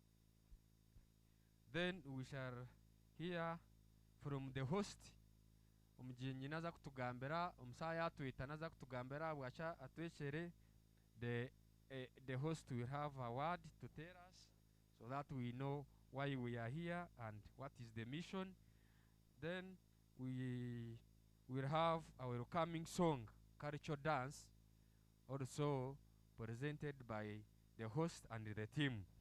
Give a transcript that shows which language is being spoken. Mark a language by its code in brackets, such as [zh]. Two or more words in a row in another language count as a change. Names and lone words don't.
[en] Then we shall hear from the host [nyn] omugenyi naza kutugambira omusaya atwita naza kutugambira bwacha atwechere [en] the host will have a word to tell us so that we know why we are here and what is the mission. Then we will have our welcoming song, cultural dance, also presented by the host and the team.